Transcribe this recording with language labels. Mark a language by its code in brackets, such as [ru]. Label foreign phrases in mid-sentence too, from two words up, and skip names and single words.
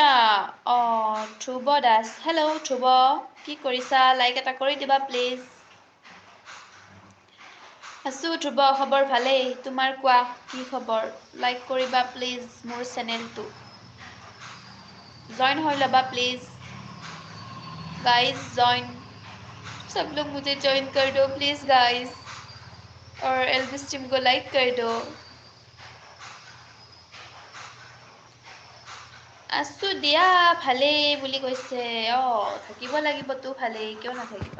[as] ধ্ৰুৱ দাস, হেল্ল' ধ্ৰুৱ, কি কৰিছা? লাইক এটা কৰি দিবা প্লিজ। আছোঁ ধ্ৰুৱ, খবৰ ভালেই। তোমাৰ কোৱা, কি খবৰ? লাইক কৰিবা প্লিজ মোৰ চেনেলটো। জইন হৈ ল'বা প্লিজ। [en] guys join. [hi] सब लोग मुझे ज्वाइन कर दो [en] please guys [hi] और एल्विस टीम को लाइक कर दो। [as] আছোঁ দিয়া, ভালেই বুলি কৈছে। থাকিব লাগিবতো ভালেই, কিয় নাথাকিবা।